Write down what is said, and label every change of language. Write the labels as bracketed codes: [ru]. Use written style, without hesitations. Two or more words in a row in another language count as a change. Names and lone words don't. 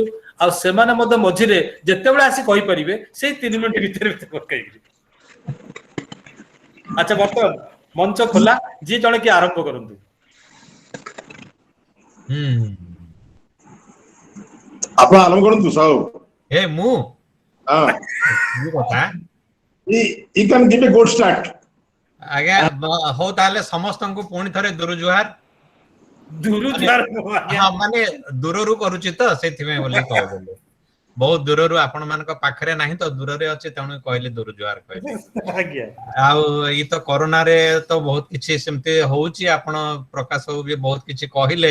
[or] ଆଉ ସେମାନେ ମଧ୍ୟ ମଝିରେ ଯେତେବେଳେ ଆସି କହିପାରିବେ ସେଇ 3 ମିନିଟ ଭିତରେ ପକେଇବି। ଆଚ୍ଛା ବର୍ତ୍ତମାନ ମଞ୍ଚ ଖୋଲା, ଯିଏ ଜଣେ କି ଆରମ୍ଭ କରନ୍ତୁ। ଆପଣ ଆରମ୍ଭ କରନ୍ତୁ ସାହୁ। ମୁଁ ହଁ, କି କଥା [en] you can give a good start. [or] ଆଜ୍ଞା ହଉ ତାହେଲେ ସମସ୍ତଙ୍କୁ ପୁଣି ଥରେ ଦୁରୁ ଜୁହାର। ଦୂରୁ ଜୁହାର ଆଜ୍ଞା। ହଁ ମାନେ ଦୂରରୁ କରୁଛି ତ ସେଥିପାଇଁ ବୋଲି କହିଦେଲି। ବହୁତ ଦୂରରୁ ଆପଣ ମାନଙ୍କ ପାଖରେ ନାହିଁ ତ ଦୂରରେ ଅଛି, ତେଣୁ କହିଲି ଦୁରୁ ଜୁହାର କହିଲି। ଆଜ୍ଞା ଆଉ ଏଇ ତ କରୋନାରେ ତ ବହୁତ କିଛି ସେମିତି ହଉଛି, ଆପଣ ପ୍ରକାଶ ବାବୁ ବି ବହୁତ କିଛି କହିଲେ।